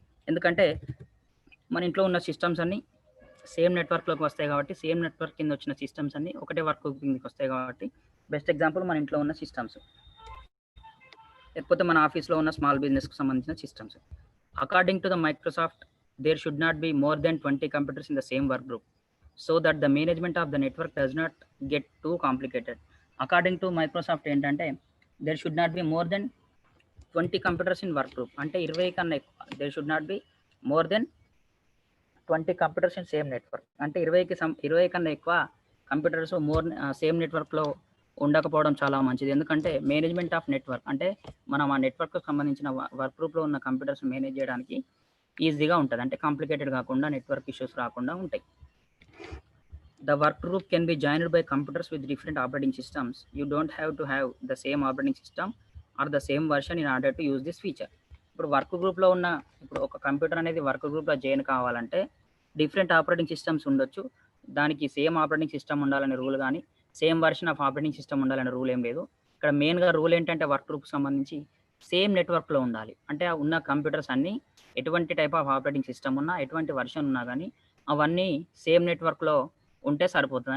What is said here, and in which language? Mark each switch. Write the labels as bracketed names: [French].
[Telugu] ఎందుకంటే మన ఇంట్లో ఉన్న సిస్టమ్స్ అన్నీ సేమ్ నెట్వర్క్లోకి వస్తాయి కాబట్టి, సేమ్ నెట్వర్క్ కింద వచ్చిన సిస్టమ్స్ అన్నీ ఒకటే వర్క్ గ్రూప్ కిందకి వస్తాయి కాబట్టి బెస్ట్ ఎగ్జాంపుల్ మన ఇంట్లో ఉన్న సిస్టమ్స్, లేకపోతే మన ఆఫీస్లో ఉన్న స్మాల్ బిజినెస్కి సంబంధించిన systems. [English] According to the Microsoft there should not be more than 20 computers in the same work group so that the management of the network does not get too complicated. According to Microsoft [Telugu] ఏంటంటే [English] there should not be more than 20 computers in work group. [Telugu] అంటే 20 కన్నా ఎక్కువ. [English] There should not be more than 20 computers in same network. [Telugu] అంటే 20 కన్నా ఎక్కువ computers same నెట్వర్క్లో ఉండకపోవడం చాలా మంచిది. ఎందుకంటే మేనేజ్మెంట్ ఆఫ్ నెట్వర్క్ అంటే మనం ఆ నెట్వర్క్ సంబంధించిన వర్క్ గ్రూప్లో ఉన్న కంప్యూటర్స్ మేనేజ్ చేయడానికి ఈజీగా ఉంటుంది. అంటే కాంప్లికేటెడ్ కాకుండా నెట్వర్క్ ఇష్యూస్ రాకుండా ఉంటాయి. [English] The work group can be joined by computers with different operating systems. You don't have to have the same operating system or the same version in order to use this feature. [Telugu] ఇప్పుడు work గ్రూప్లో ఉన్న ఇప్పుడు ఒక computer అనేది work గ్రూప్లో join కావాలంటే different operating systems ఉండొచ్చు. దానికి సేమ్ ఆపరేటింగ్ సిస్టమ్ ఉండాలనే రూల్ కానీ same version of operating system ఉండాలనే రూల్ ఏం లేదు. ఇక్కడ మెయిన్గా రూల్ ఏంటంటే వర్క్ గ్రూప్కి సంబంధించి సేమ్ నెట్వర్క్లో ఉండాలి. అంటే ఉన్న కంప్యూటర్స్ అన్నీ ఎటువంటి టైప్ ఆఫ్ ఆపరేటింగ్ సిస్టమ్ ఉన్నా ఎటువంటి వర్షన్ ఉన్నా కానీ అవన్నీ సేమ్ నెట్వర్క్లో ఉంటే సరిపోతుంది.